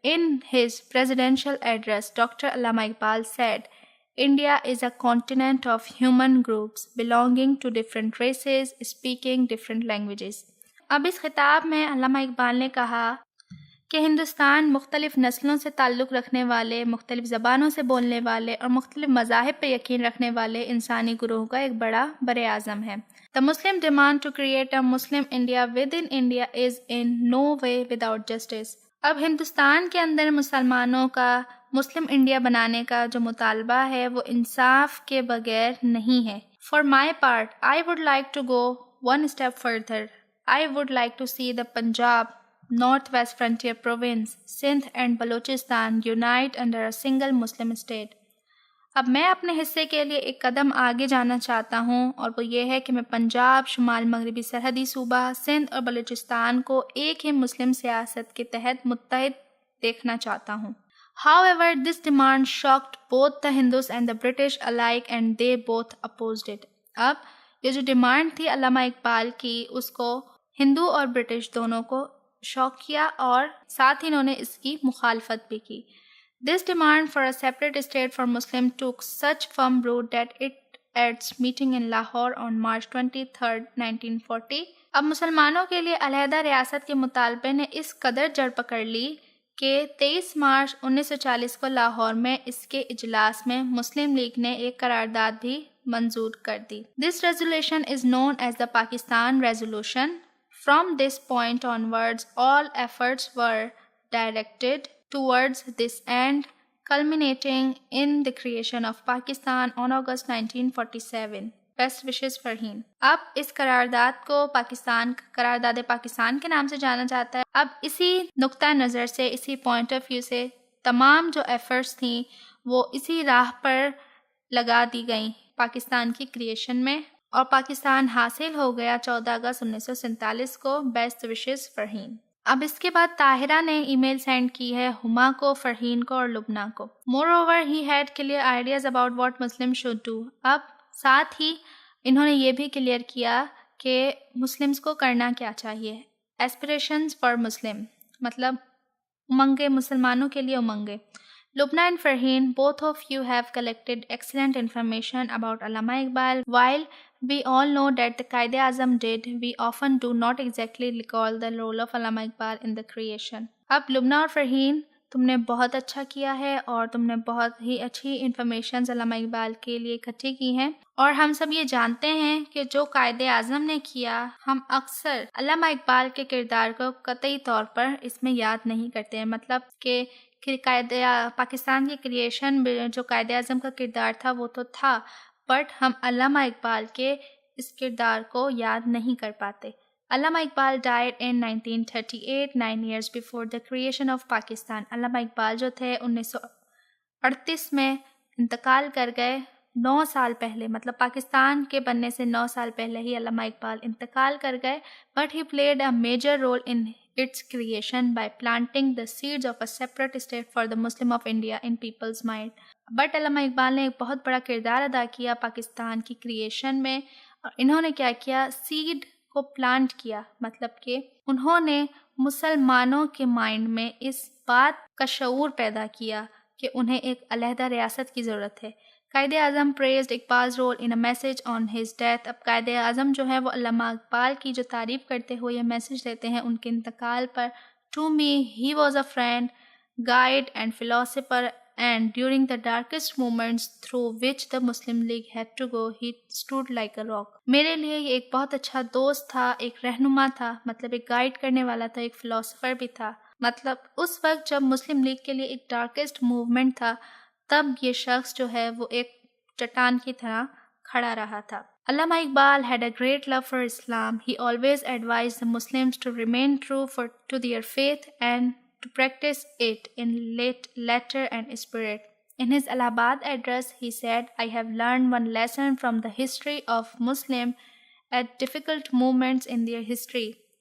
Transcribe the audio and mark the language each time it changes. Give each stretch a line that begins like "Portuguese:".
English: In his presidential address, Dr. Allama Iqbal said, India is a continent of human groups belonging to different races, speaking different languages.
Urdu: اب اس خطاب میں علامہ اقبال نے کہا کہ ہندوستان مختلف نسلوں سے تعلق رکھنے والے، مختلف زبانوں سے بولنے والے اور مختلف مذاہب پہ یقین رکھنے والے انسانی گروہ کا ایک بڑا بر اعظم ہے.
English: The Muslim demand to create a Muslim India within India is in no way without justice.
Urdu: اب ہندوستان کے اندر مسلمانوں کا مسلم انڈیا بنانے کا جو مطالبہ ہے وہ انصاف کے بغیر نہیں ہے.
English: For my part, I would like to go one step further. I would like to see the Punjab, North West Frontier Province, Sindh and Balochistan unite under a single Muslim state.
Urdu: اب میں اپنے حصے کے لیے ایک قدم آگے جانا چاہتا ہوں اور وہ یہ ہے کہ میں پنجاب، شمال مغربی سرحدی صوبہ سندھ اور بلوچستان کو ایک ہی مسلم سیاست کے تحت متحد دیکھنا چاہتا ہوں.
English: However, this demand shocked both the Hindus and the British alike and they both opposed it.
Urdu: اب یہ جو ڈیمانڈ تھی علامہ اقبال کی اس کو ہندو اور برٹش دونوں کو شوق کیا اور ساتھ ہی انہوں نے اس کی مخالفت بھی کی.
English: This demand for a separate state for Muslims took such firm root that it at its meeting in Lahore on March 23, 1940.
Urdu: اب مسلمانوں کے لیے علیحدہ ریاست کے مطالبے نے اس قدر جڑ پکڑ لی کہ 23 مارچ 1940 کو لاہور میں اس کے اجلاس میں مسلم لیگ نے ایک قرارداد بھی منظور کر دی.
English: This resolution is known as the Pakistan Resolution. From this point onwards, all efforts were directed towards this end, culminating in the creation of Pakistan on August 1947. Best wishes Farheen.
Urdu: اب اس قرارداد کو قرارداد پاکستان کے نام سے جانا جاتا ہے. اب اسی نقطہ نظر سے، اسی پوائنٹ آف ویو سے تمام جو ایفرٹس تھیں وہ اسی راہ پر لگا دی گئیں پاکستان کی کریشن میں، اور پاکستان حاصل ہو گیا 14 اگست 1947 کو.
English: Best wishes Farheen.
Urdu: اب اس کے بعد طاہرہ نے ای میل سینڈ کی ہے ہما کو، فرحین کو اور لبنہ کو.
English: Moreover he had clear ideas about what Muslim should do.
Urdu: اب ساتھ ہی انہوں نے یہ بھی کلیئر کیا کہ مسلمس کو کرنا کیا چاہیے. ایسپریشنز فار مسلم مطلب امنگیں، مسلمانوں کے لیے امنگیں.
English: Lubna and Farheen, both of you have collected excellent information about Allama Iqbal. While we all know that the Quaid-e-Azam did, we often do not exactly recall the role of Allama Iqbal in the creation.
Urdu: اب لبنہ اور فرحین, تم نے بہت اچھا کیا ہے اور تم نے بہت ہی اچھی انفارمیشنز علامہ اقبال کے لیے اکٹھی کی ہیں, اور ہم سب یہ جانتے ہیں کہ جو قائد اعظم نے کیا, ہم اکثر علامہ اقبال کے کردار کو قطعی طور پر اس میں یاد نہیں کرتے ہیں. مطلب کہ پاکستان کی کریشن میں جو قائد اعظم کا کردار تھا وہ تو تھا, بٹ ہم علامہ اقبال کے اس کردار کو یاد نہیں کر پاتے.
English: Allama Iqbal died in 1938, 9 years before the creation of Pakistan.
Urdu: علامہ اقبال جو تھے 1938 میں انتقال کر گئے, 9 سال پہلے, مطلب پاکستان کے بننے سے 9 سال پہلے ہی علامہ اقبال انتقال کر گئے.
English: But he played a major role in its creation by planting the seeds of a separate state for the Muslim of India in people's mind.
Urdu: But علامہ اقبال نے ایک بہت بڑا کردار ادا کیا پاکستان کی کریشن میں, اور انہوں نے کیا کیا, سیڈ کو پلانٹ کیا. مطلب کہ انہوں نے مسلمانوں کے مائنڈ میں اس بات کا شعور پیدا کیا کہ انہیں ایک علیحدہ ریاست کی ضرورت ہے.
English: Quaid-e-Azam praised Iqbal's role in a message on his death.
Urdu: اب قائد اعظم جو ہے وہ علامہ اقبال کی جو تعریف کرتے ہوئے یہ میسج دیتے ہیں ان کے انتقال پر. To me, he was a friend, guide and philosopher, and during the darkest moments through which the Muslim League had to go, he stood like a rock. میرے لیے یہ ایک بہت اچھا دوست تھا, ایک رہنما تھا, مطلب ایک گائیڈ کرنے والا تھا, ایک فلاسفر بھی تھا. مطلب اس وقت جب مسلم لیگ کے لیے ایک ڈارکسٹ موومنٹ تھا, تب یہ شخص جو ہے وہ ایک چٹان کی طرح کھڑا رہا تھا.
English: Allama Iqbal had a great love for Islam. He always advised the Muslims to remain true to their faith and to practice it in letter and spirit. In his Allahabad address, he said, I have learned one lesson from the history of Muslim at difficult moments in their history.